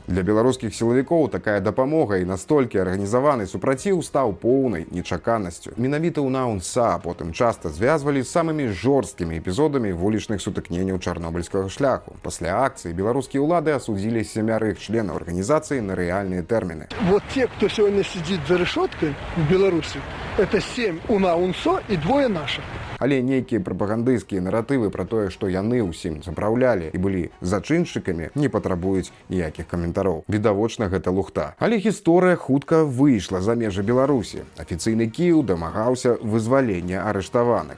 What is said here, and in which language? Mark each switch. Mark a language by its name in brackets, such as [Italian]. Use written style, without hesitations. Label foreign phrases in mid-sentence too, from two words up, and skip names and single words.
[Belarusian] Для беларускіх сілавікоў такая дапамога і настолькі арганізаваны супраціў стаў поўнай нечаканасцю. Менавіта УНА-УНСА потым часта звязвалі з самымі жорсткімі эпізодамі вулічных сутыкненняў чарнобыльскага шляху. Пасля акцыі беларускія ўлады асудзілі 7 членаў арганізацыі на рэальныя тэрміны. [Russian] Вот те, кто сегодня сидит за решеткой в Беларуси, это 7 УНА-УНСО и 2 наших. [Belarusian] Але нейкія прапагандысцкія наратывы пра тое, што яны ўсім запраўлялі і былі зачыншчыкамі, не патрабуюць ніякіх каментароў. Відавочна, гэта лухта. Але гісторыя хутка выйшла за межы Беларусі. Афіцыйны Кіеў дамагаўся вызвалення арыштаваных.